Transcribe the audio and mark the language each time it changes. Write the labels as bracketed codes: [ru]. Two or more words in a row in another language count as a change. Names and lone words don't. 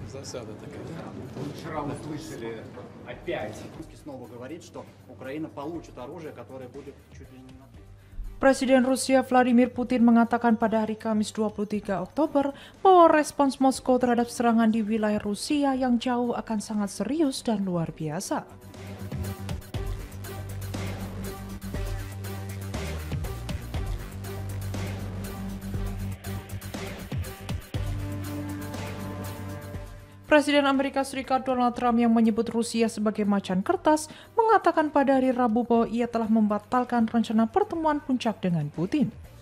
[ru] засада такая. Вчера мы слышали опять. Снова говорит, что Украина получит оружие, которое будет чуть ли не на... [id] Presiden Rusia Vladimir Putin mengatakan pada hari Kamis 23 Oktober bahwa respons Moskow terhadap serangan di wilayah Rusia yang jauh akan sangat serius dan luar biasa. Presiden Amerika Serikat Donald Trump yang menyebut Rusia sebagai macan kertas mengatakan pada hari Rabu bahwa ia telah membatalkan rencana pertemuan puncak dengan Putin.